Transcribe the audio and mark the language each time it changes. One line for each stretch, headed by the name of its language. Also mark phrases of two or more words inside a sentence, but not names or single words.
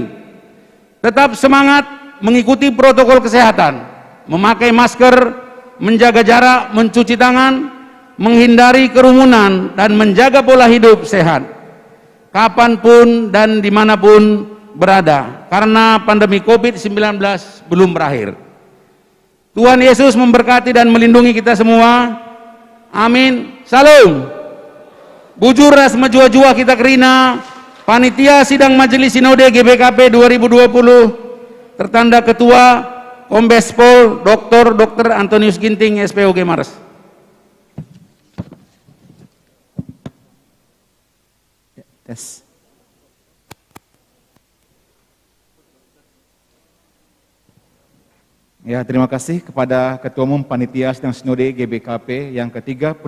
Indonesian: Tetap semangat mengikuti protokol kesehatan, memakai masker, menjaga jarak, mencuci tangan, menghindari kerumunan, dan menjaga pola hidup sehat kapanpun dan dimanapun berada, karena pandemi COVID-19 belum berakhir. Tuhan Yesus memberkati dan melindungi kita semua.
Batak Karo: Amin. Salam. bujur ras majua-jua kita kerina,
Indonesian: panitia sidang majelis sinode
Batak Karo: GBKP 2020,
Indonesian: tertanda ketua Kombes Pol Dr. Antonius Ginting SPOG Maros. Tes. Ya, terima kasih kepada Ketua Umum Panitia Sidang Sinode GBKP yang ke-36.